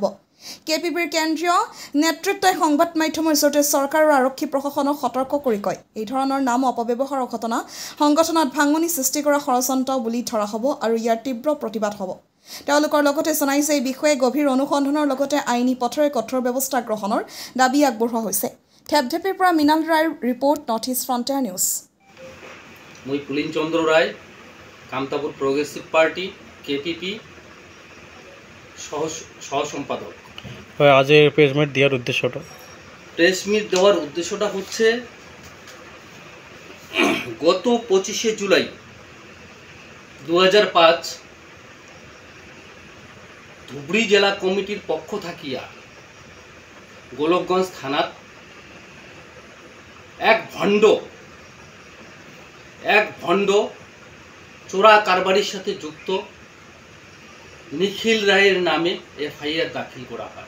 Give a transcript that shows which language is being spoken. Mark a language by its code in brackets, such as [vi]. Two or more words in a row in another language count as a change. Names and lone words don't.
[as] কেপিপিৰ কেন্দ্ৰীয় নেতৃত্বই সংবাদ মাধ্যমৰ জৰিয়তে চৰকাৰ আৰু আৰক্ষী প্ৰশাসনক সতৰ্ক কৰি কয়, এই ধৰণৰ নাম অপব্যৱহাৰৰ ঘটনা সংগঠনত ভাঙনি সৃষ্টি কৰা ষড়যন্ত্ৰ বুলি ধৰা হ'ব আৰু ইয়াৰ তীব্ৰ প্ৰতিবাদ হ'ব। তেওঁলোকৰ লগতে জনায় যে এই বিষয়ে গভীৰ অনুসন্ধানৰ লগতে আইনী পথেৰে কঠোৰ ব্যৱস্থা গ্ৰহণৰ দাবী আগবঢ়োৱা হৈছে। ধেপধেপিৰ পৰা মৃণাল ৰায়ৰ ৰিপৰ্ট, নৰ্থ ইষ্ট ফ্ৰণ্টিয়াৰ নিউজ। মই পুলিন চন্দ্ৰ ৰায়, কামতাপুর প্রগ্রেসিভ পার্টি কেপিপি সহ সম্পাদক। [bn] আজ প্রেস মিট দেওয়ার উদ্দেশ্যটা দেওয়ার উদ্দেশ্যটা হচ্ছে গত 25 জুলাই 2005 ধুবুৰী জেলা কমিটির পক্ষ থাকিয়া গোলকগঞ্জ থানাত এক ভণ্ড চোরা কারবারির সাথে যুক্ত নিখিল রায়ের নামে এফআইআর দাখিল করা হয়।